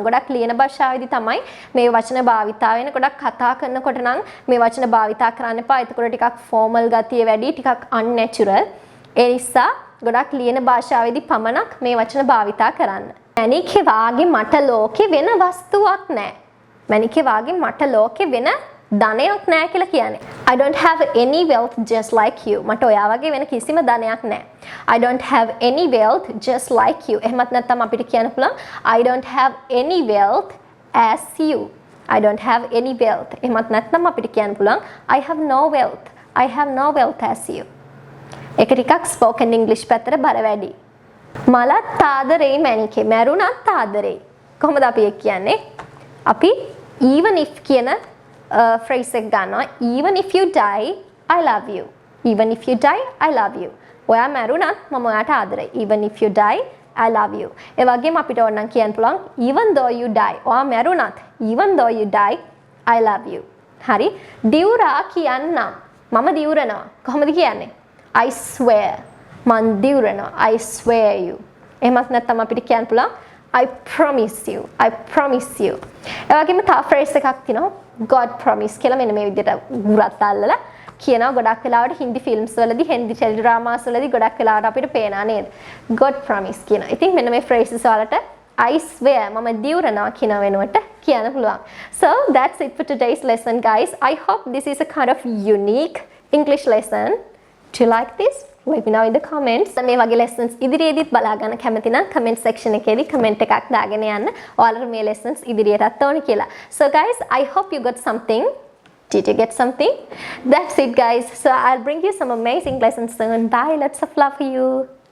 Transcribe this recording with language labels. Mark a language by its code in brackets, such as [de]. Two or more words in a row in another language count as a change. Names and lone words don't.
[si] ගොඩක් ලියන භාෂාවේදී තමයි මේ වචන භාවිතා වෙන. ගොඩක් කතා කරනකොට නම් මේ වචන භාවිතා කරන්න එපා. එතකොට ටිකක් formal ගතිය වැඩි, ටිකක් unnatural. ඒ නිසා ගොඩක් ලියන භාෂාවේදී පමණක් මේ වචන භාවිතා කරන්න. මැණිකේ වාගේ මට ලෝකේ වෙන වස්තුවක් නැහැ. මැණිකේ වාගේ මට ලෝකේ වෙන ධනයක් නැහැ කියලා කියන්නේ. [en] I don't have any wealth just like you. [si] මට ඔයා වගේ වෙන කිසිම ධනයක් නැහැ. [en] I don't have any wealth just like you. [si] එහෙමත් නැත්නම් අපිට කියන්න පුළුවන් [en] I don't have any wealth as you. I don't have any wealth. [si] එහෙමත් නැත්නම් අපිට කියන්න පුළුවන් [en] I have no wealth. I have no wealth as you. [si] ඒක ටිකක් spoken English පැත්තට බර වැඩි. මලත් ආදරේ මැණිකේ මැරුණත් ආදරේ. කොහොමද අපි ඒක කියන්නේ? අපි [en] even if [si] කියන phrase එක ගන්නවා. [en] Even if you die, I love you. Even if you die, I love you. [si] ඔයා මැරුණත් මම ඔයාට ආදරේ. [en] Even if you die, I love you. [si] ඒ වගේම අපිට ඕනනම් කියන්න පුළුවන් [en] even though you die. [si] ඔයා මැරුණත් [en] even though you die, I love you. [si] හරි. දිවුරා කියන්නම්. මම දිවුරනවා. කොහොමද කියන්නේ? [en] I swear. [si] මන් දිවුරනවා. [en] I swear you. [si] එහෙමත් නැත්නම් අපිට කියන්න පුළුවන් [en] I promise you. I promise you. [si] ඒ වගේම තව phrase එකක් තියෙනවා [en] God promise [si] කියලා මෙන්න මේ විදිහට ගුරත් අල්ලලා කියනවා. ගොඩක් වෙලාවට හින්දි ෆිල්ම්ස් වලදී හින්දි ටෙලිඩ්‍රාමාස් වලදී ගොඩක් වෙලාවට අපිට පේනවා නේද? [en] God promise [si] කියනවා. ඉතින් මෙන්න මේ phrases වලට [en] I swear [si] මම දිවුරනවා කියන වෙනුවට කියන්න පුළුවන්. [en] So that's it for today's lesson guys. I hope this is a kind of unique English lesson. Do you like this? Let me know in the comments. [si] මේ වගේ lessons ඉදිරියේදීත් බලා ගන්න කැමති නම් [en] comment section [si] එකේදී comment එකක් දාගෙන යන්න. ඔයාලට මේ lessons ඉදිරියටත් ඕනේ කියලා. [en] So guys, I hope you got something. Did you get something? That's it guys. So I'll bring you some amazing lessons soon. Bye. Lots of love for you.